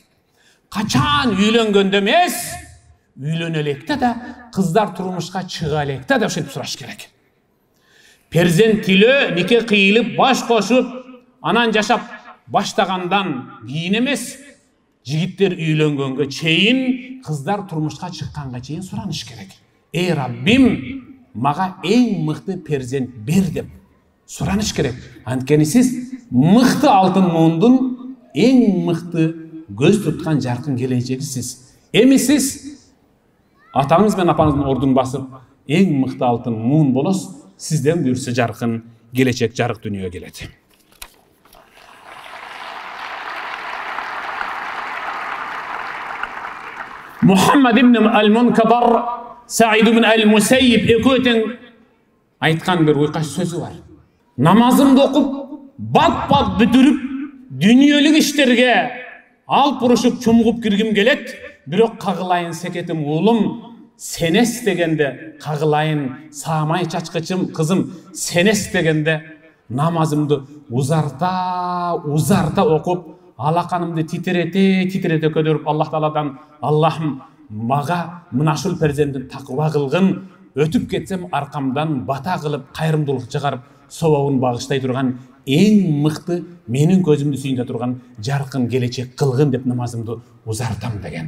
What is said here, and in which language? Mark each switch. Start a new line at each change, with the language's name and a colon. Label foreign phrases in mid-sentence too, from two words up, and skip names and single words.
Kyrgyz: Качан үйлөнгөндө эмес, үйлөнө электе да, кыздар турмушка чыга электе да ошентип сураш керек. Перзент тилөө нике кыйылып баш кошуп анан жашап баштагандан кийин эмес, жигиттер үйлөнгөнгө чейин, кыздар турмушка чыкканга чейин сураныш керек. Эй Раббим, мага эң мыкты перзент бер деп сураныш керек. Анткени сиз мыкты алтын муундун эң мыкты көз туткан жаркын келечегисиз. Эми сиз атаңыз менен апаңыздын ордун басып, эң мыкты алтын муун болосуз. Сизден буйрса жаркын келечек, жарык дүнүйө келет. Muhammad ibn al-Munkabar, Sa'id ibn al-Musayyib ekөөтең айткан бир уйкаш сөзү бар. Намазымды окуп, бат-бат бүтүрүп, дүниелик иштерге алып урушуп чумгуп киргим келет, бирок кагылайын секетим уулум, сенес дегенде кагылайын саамай чачкычым кызым сенес дегенде намазымды узарта окуп, алаканымды титирете көдөрүп Аллах Тааладан, Аллахым мага мынашыл перзенттин такыба кылгын, өтүп кетсем аркамдан бата кылып кайрымдуулук чыгарып собобун багыштай турган эң мыкты менин көзүмдү сүйүндө турган жаркын келечек кылгын деп намазымды узартам деген.